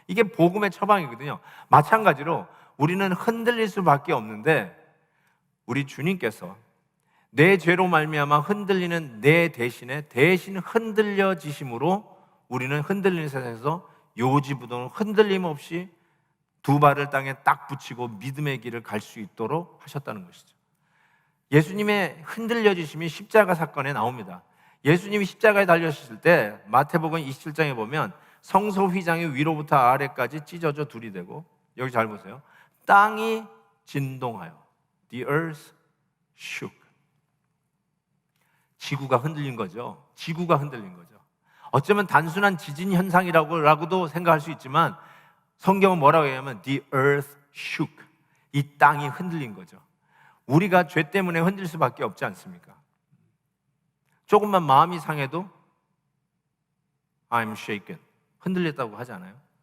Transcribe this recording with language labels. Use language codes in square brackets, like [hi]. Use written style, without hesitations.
[ko] 이게 복음의 처방이거든요. 마찬가지로 우리는 흔들릴 수밖에 없는데 우리 주님께서 내 죄로 말미암아 흔들리는 내 대신에 대신 흔들려지심으로 우리는 흔들리는 세상에서 요지부동을 흔들림 없이 두 발을 땅에 딱 붙이고 믿음의 길을 갈 수 있도록 하셨다는 것이죠. 예수님의 흔들려지심이 십자가 사건에 나옵니다. 예수님이 십자가에 달려셨을 때 마태복음 27장에 보면 성소 휘장이 위로부터 아래까지 찢어져 둘이 되고, 여기 잘 보세요. 땅이 진동하여 [en] The earth shook. [ko] 지구가 흔들린 거죠. 지구가 흔들린 거죠. 어쩌면 단순한 지진 현상이라고도 생각할 수 있지만 성경은 뭐라고 얘기하면 [en] the earth shook. [ko] 이 땅이 흔들린 거죠. 우리가 죄 때문에 흔들릴 수밖에 없지 않습니까? 조금만 마음이 상해도 [en] I'm shaken. [ko] 흔들렸다고 하지 않아요?